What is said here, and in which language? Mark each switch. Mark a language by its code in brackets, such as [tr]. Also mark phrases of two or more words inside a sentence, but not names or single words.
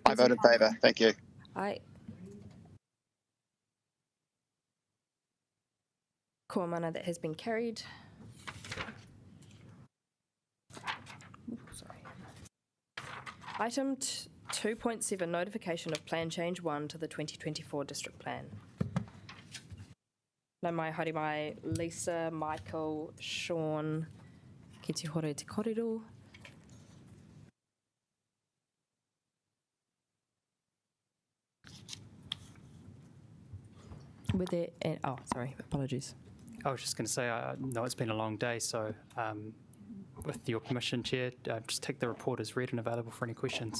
[en] I vote in favour. Thank you. Aye. [mi] Ko mana, [en] that has been carried. Sorry. Item 2.7, notification of plan change 1 to the 2024 district plan. [mi] Nau mai haere mai Lisa, Michael, Sean, ki te hore te korero. [en] With it, and, oh, sorry, apologies. I was just going to say, I know it's been a long day, so with your permission, Chair, just take the report as read and available for any questions.